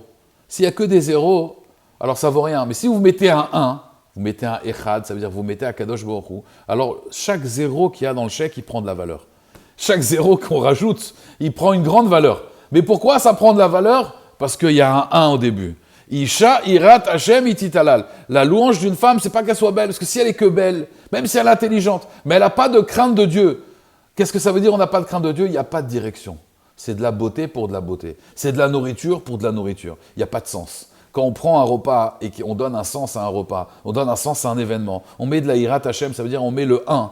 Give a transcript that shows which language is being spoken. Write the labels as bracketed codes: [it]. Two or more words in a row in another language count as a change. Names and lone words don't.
[fr] S'il n'y a que des zéros, alors ça vaut rien. Mais si vous mettez un 1, vous mettez un Echad, ça veut dire que vous mettez un [he] קדוש ברוך הוא, [fr] alors chaque zéro qu'il y a dans le chèque, il prend de la valeur. Chaque zéro qu'on rajoute, il prend une grande valeur. Mais pourquoi ça prend de la valeur? Parce qu'il y a un 1 au début. [he] אשה יראת השם היא תתהלל. [fr] La louange d'une femme, c'est pas qu'elle soit belle, parce que si elle est que belle, même si elle est intelligente, mais elle n'a pas de crainte de Dieu. Qu'est-ce que ça veut dire on n'a pas de crainte de Dieu? Il n'y a pas de direction. C'est de la beauté pour de la beauté. C'est de la nourriture pour de la nourriture. Il n'y a pas de sens. Quand on prend un repas et qu'on donne un sens à un repas, on donne un sens à un événement, on met de la [he] יראת השם, [fr] ça veut dire on met le 1.